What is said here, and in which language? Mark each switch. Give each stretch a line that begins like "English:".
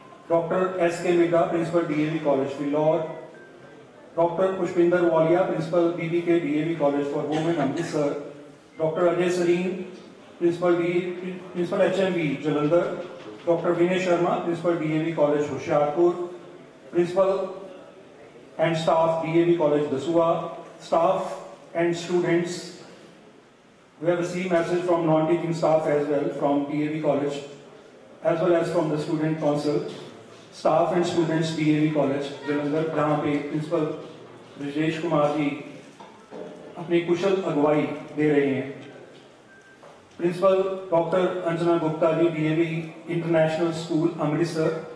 Hindi: Doctor SK Midda, principal DAV college Phillaur. Doctor Pushpinder Walia, principal BBK DAV college for women Amritsar. Doctor Ajay Sarin, principal HMV Jalandhar. Doctor Vinay Sharma, principal DAV college Hoshiarpur. Principal and staff DAV college Dasuya.
English: Staff and students, we have received message from non-teaching staff as well from DAV college as well as from the student council. Staff and students DAV college
Hindi: Jalandhar, जहाँ पे principal Brajesh Kumar ji अपनी कुशल अगुवाई दे रहे हैं। Principal doctor Anjana Gupta ji, DAV international school Amritsar.